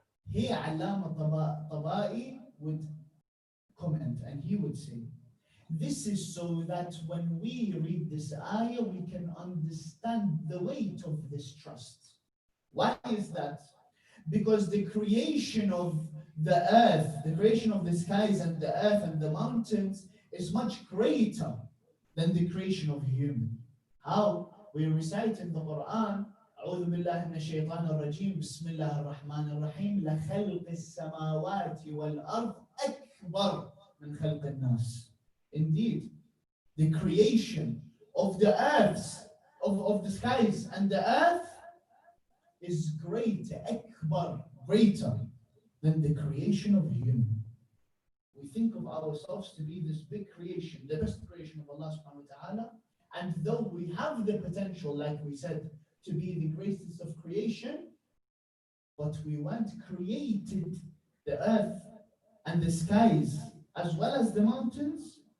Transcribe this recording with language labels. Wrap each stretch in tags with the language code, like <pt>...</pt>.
<en>Here Allama Tabai would comment and he would say, this is so that when we read this ayah, we can understand the weight of this trust. Why is that? Because the creation of the earth, the creation of the skies and the earth and the mountains is much greater than the creation of human. How? We recite in the Quran,</en> <ar>أعوذ بالله من الشيطان الرجيم بسم الله الرحمن الرحيم لخلق السماوات والأرض أكبر من خلق الناس.</ar> <en>Indeed, the creation of the earths, of the skies and the earth is greater, akbar, greater than the creation of human. We think of ourselves to be this big creation, the best creation of Allah subhanahu wa ta'ala, and though we have the potential, like we said, to be the greatest of creation, but we weren't created the earth and the skies as well as the mountains.</en>